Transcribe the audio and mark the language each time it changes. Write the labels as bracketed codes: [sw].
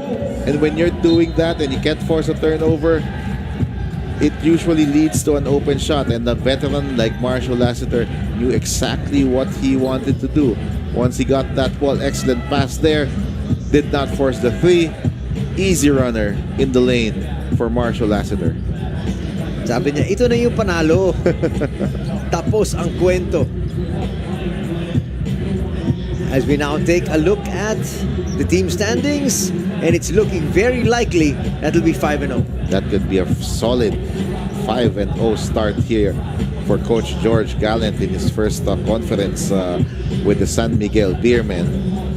[en] And when you're doing that and you can't force a turnover, it usually leads to an open shot. And the veteran like Marshall Lassiter knew exactly what he wanted to do. Once he got that ball, excellent pass there. Did not force the 3. Easy runner in the lane for Marshall Lassiter. [tl] Sabi niya, ito na yung panalo. Tapos ang kwento. [en] As we now take a look at the team standings, and it's looking very likely that it'll be 5-0. That could be a solid 5-0 start here for Coach George Gallant in his first conference with the San Miguel Beermen.